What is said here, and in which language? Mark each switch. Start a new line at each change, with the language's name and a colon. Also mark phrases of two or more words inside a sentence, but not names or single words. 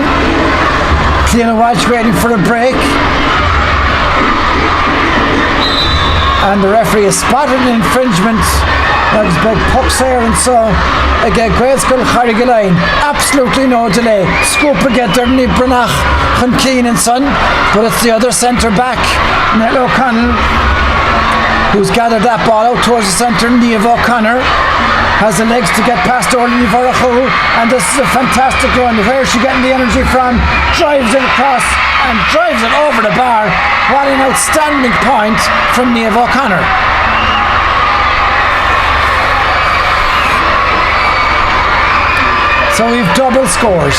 English: Clean Walsh waiting for a break. And the referee has spotted an infringement. That's by Pucksayer, and so again Gaelscoil Charrig Leighin, absolutely no delay. Scoop again there Niamh Branach and Keane and son, but it's the other centre back, Nell O'Connell, who's gathered that ball out towards the centre. Niamh O'Connor has the legs to get past Orly Varachu, and this is a fantastic run. Where is she getting the energy from? Drives it across and drives it over the bar. What an outstanding point from Niamh O'Connor. So we've double scores.